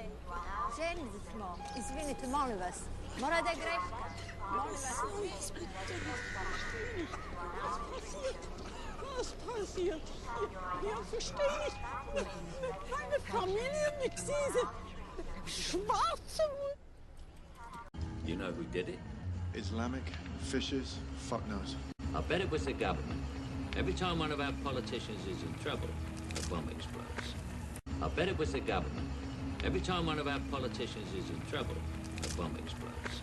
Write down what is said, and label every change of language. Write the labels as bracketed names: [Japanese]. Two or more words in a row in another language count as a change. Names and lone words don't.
[Serbian] željni smo, izvinite, molim vas, mora da je greška, molim vas. [German] Was passiert? Ja, verstehe ich. Keine Familie, nix diese schwarze. [English] You know who did it? Islamic, Fishers, fuck knows. I bet it was the government. Every time one of our politicians is in trouble, a bomb explodes. I bet it was the government. Every time one of our politicians is in trouble, a bomb explodes.